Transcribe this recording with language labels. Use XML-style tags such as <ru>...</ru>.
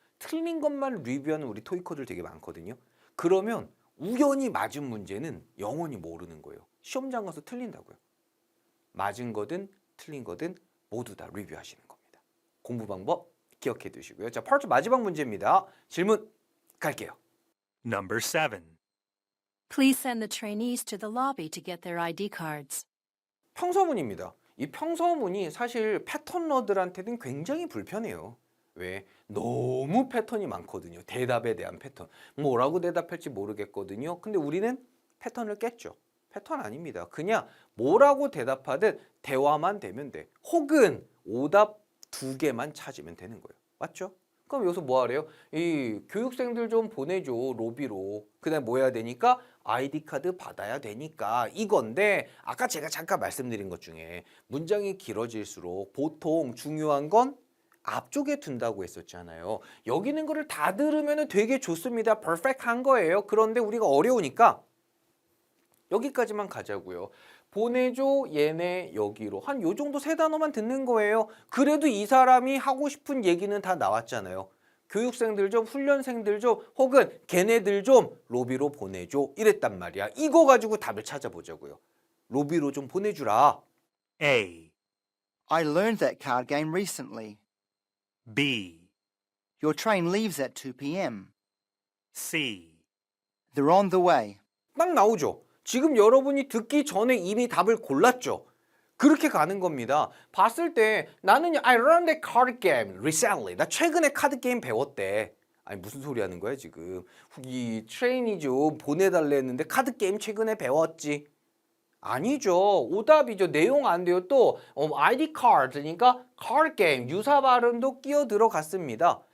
<ko>틀린 것만 리뷰하는 우리 토익커들 되게 많거든요. 그러면 우연히 맞은 문제는 영원히 모르는 거예요. 시험장 가서 틀린다고요. 맞은 거든 틀린 거든 모두 다 리뷰하시는 겁니다. 공부 방법 기억해 두시고요. 자, 파트 마지막 문제입니다. 질문 갈게요.</ko> <en>Number 7. Please send the trainees to the lobby to get their ID cards.</en> <ko>평서문입니다. 이 평서문이 사실 패턴러들한테는 굉장히 불편해요. 왜? 너무 패턴이 많거든요. 대답에 대한 패턴. 뭐라고 대답할지 모르겠거든요. 근데 우리는 패턴을 깼죠. 패턴 아닙니다. 그냥 뭐라고 대답하든 대화만 되면 돼. 혹은 오답 2개만 찾으면 되는 거예요. 맞죠? 그럼 여기서 뭐 하래요? 이 교육생들 좀 보내줘. 로비로. 그다음에 뭐 해야 되니까? 아이디 카드 받아야 되니까 이건데 아까 제가 잠깐 말씀드린 것 중에 문장이 길어질수록 보통 중요한 건 앞쪽에 둔다고 했었잖아요. 여기 있는 거를 다 들으면 되게 좋습니다. 퍼펙트한 거예요. 그런데 우리가 어려우니까 여기까지만 가자고요. 보내줘 얘네 여기로 한 요 정도 세 단어만 듣는 거예요. 그래도 이 사람이 하고 싶은 얘기는 다 나왔잖아요. 교육생들 좀 훈련생들 좀 혹은 걔네들 좀 로비로 보내줘 이랬단 말이야. 이거 가지고 답을 찾아보자고요. 로비로 좀 보내주라.</ko> <en>A, I learned that card game recently. B, Your train leaves at 2 p.m. C, They're on the way.</en> <ko>딱 나오죠. 지금 여러분이 듣기 전에 이미 답을 골랐죠. 그렇게 가는 겁니다. 봤을 때 나는</ko> <en>I learned the card game recently.</en> <ko>나 최근에 카드 게임 배웠대. 아니 무슨 소리 하는 거야 지금. 이 트레이니 좀 보내달래 했는데 카드 게임 최근에 배웠지. 아니죠. 오답이죠. 내용 안 돼요. 또 ID card 그러니까 card game 유사 발음도 끼어 들어갔습니다.</ko>